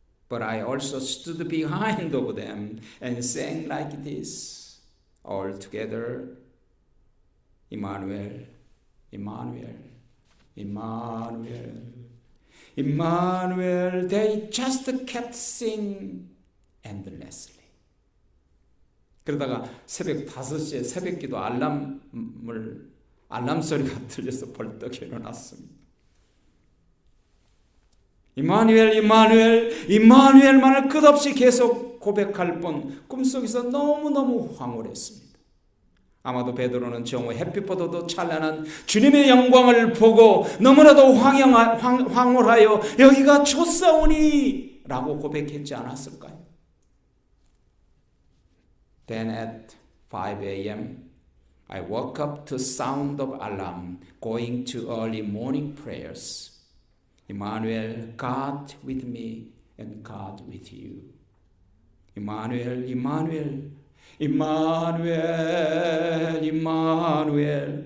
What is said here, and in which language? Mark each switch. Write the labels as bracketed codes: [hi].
[en] But I also stood behind of them and sang like this, all together, Emmanuel, Emmanuel, Emmanuel. Emmanuel, they just kept singing endlessly. [ko] 그러다가 새벽 5시에 새벽기도 알람 소리가 들려서 벌떡 일어났습니다. 임마누엘, 임마누엘, 임마누엘만을 끝없이 계속 고백할 뿐 꿈속에서 너무너무 황홀했습니다. 아마도 베드로는 정오 햇빛보다도 찬란한 주님의 영광을 보고 너무나도 황홀하여 여기가 좋사오니 라고 고백했지 않았을까요? [en] Then at 5 a.m. I woke up to sound of alarm going to early morning prayers. Emmanuel, God with me and God with you. Emmanuel, Emmanuel, Emmanuel, Emmanuel.